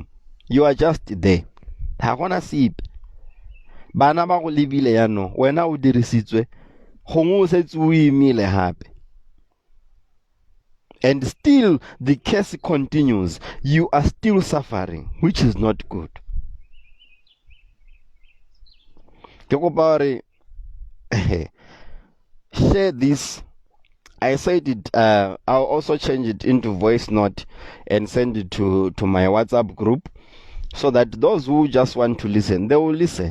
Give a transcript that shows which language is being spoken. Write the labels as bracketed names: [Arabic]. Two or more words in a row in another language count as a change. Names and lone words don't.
[English] You are just there. [Tswana] Ha gona sepe. Bana ba go lebile ya no wena o dirisitswe gongwe o setse o imile hape. [English] And still the curse continues. You are still suffering, which is not good. Share this. I said it, I'll also change it into voice note and send it to my WhatsApp group so that those who just want to listen, they will listen.